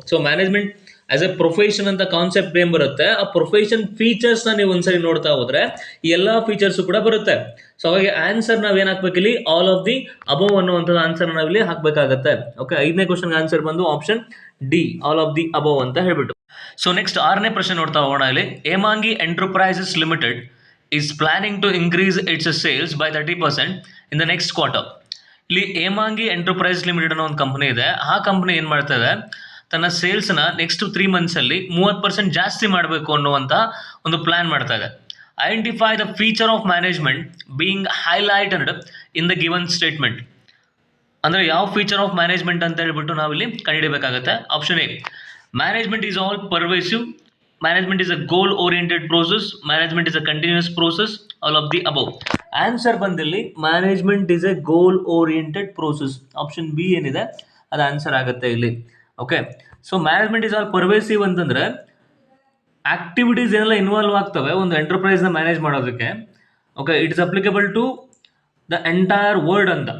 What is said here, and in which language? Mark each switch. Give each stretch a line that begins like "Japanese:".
Kannada: So
English: management as a profession
Kannada: ಅಂತ concept ಏನ್ ಬರುತ್ತೆ, ಆ ಪ್ರೊಫೆಷನ್ ಫೀಚರ್ಸ್ನ ನೀವು ಒಂದ್ಸರಿ ನೋಡ್ತಾ ಹೋದ್ರೆ ಈ ಎಲ್ಲ ಫೀಚರ್ಸ್ ಕೂಡ ಬರುತ್ತೆ. ಸೊ ಹಾಗಾಗಿ ಆನ್ಸರ್ ನಾವ್ ಏನ್ ಹಾಕ್ಬೇಕು ಇಲ್ಲಿ
English: all of the above
Kannada: ಅನ್ನುವಂಥದ್ದು ಆನ್ಸರ್ ನಾವಿಲ್ಲಿ ಹಾಕ್ಬೇಕಾಗತ್ತೆ. ಓಕೆ, 5ನೇ ಕ್ವಶನ್ ಆನ್ಸರ್ ಬಂದು option D
English: all of the above
Kannada: ಅಂತ ಹೇಳ್ಬಿಟ್ಟು. ಸೊ ನೆಕ್ಸ್ಟ್ 6ನೇ ಪ್ರಶ್ನೆ ನೋಡ್ತಾ ಹೋಗೋಣ.
English: ಇಲ್ಲಿ Hemangi enterprises limited is planning to increase its sales by 30% in the next quarter.
Kannada: ಇಲ್ಲಿ ಹೇಮಾಂಗಿ ಎಂಟರ್ಪ್ರೈಸ್ ಲಿಮಿಟೆಡ್ ಅನ್ನೋ ಒಂದು ಕಂಪನಿ ಇದೆ. ಆ ಕಂಪನಿ ಏನು ಮಾಡ್ತಾ ಇದೆ, ತನ್ನ ಸೇಲ್ಸ್ನ ನೆಕ್ಸ್ಟ್ 3 ಮಂತ್ಸಲ್ಲಿ 30% ಜಾಸ್ತಿ ಮಾಡಬೇಕು ಅನ್ನುವಂಥ ಒಂದು ಪ್ಲಾನ್ ಮಾಡ್ತಾ ಇದೆ.
English: Identify the feature of management being highlighted in the given statement.
Kannada: ಅಂದರೆ ಯಾವ
English: feature of management
Kannada: ಅಂತ ಹೇಳ್ಬಿಟ್ಟು ನಾವಿಲ್ಲಿ ಕಂಡುಹಿಡಬೇಕಾಗುತ್ತೆ.
English: Option A management is all pervasive, management is a goal oriented process, management is a continuous process, all of the above.
Kannada: Answer ಬಂದಿಲ್ಲಿ
English: management is a goal oriented process,
Kannada: option B ಏನಿದೆ ಅದು answer ಆಗುತ್ತೆ ಇಲ್ಲಿ. Okay, so
English: management is all pervasive
Kannada: ಅಂತಂದ್ರೆ activities ಏನೆಲ್ಲ involve ಆಗ್ತವೆ ಒಂದು ಎಂಟರ್ಪ್ರೈಸ್ನ manage ಮಾಡೋದಕ್ಕೆ.
English: Okay, it is applicable to the entire world ಅಂತ.